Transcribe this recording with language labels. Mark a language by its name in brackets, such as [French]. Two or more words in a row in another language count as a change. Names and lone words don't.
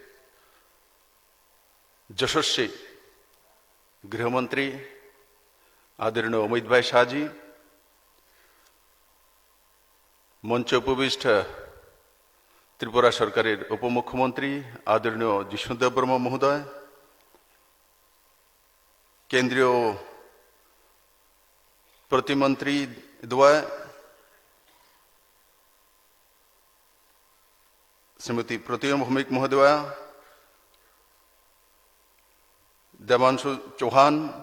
[Bangla] যশস্বী গৃহমন্ত্রী আদরণীয় অমিত ভাই শাহজি মঞ্চে উপবিষ্ট ত্রিপুরা সরকারের উপমুখ্যমন্ত্রী আদরণীয় জিষ্ণুদেব বর্মা মহোদয় কেন্দ্রীয় প্রতিমন্ত্রী দ্বয় শ্রীমতী প্রতিমা ভৌমিক মহোদয়া দেবাংশু চৌহান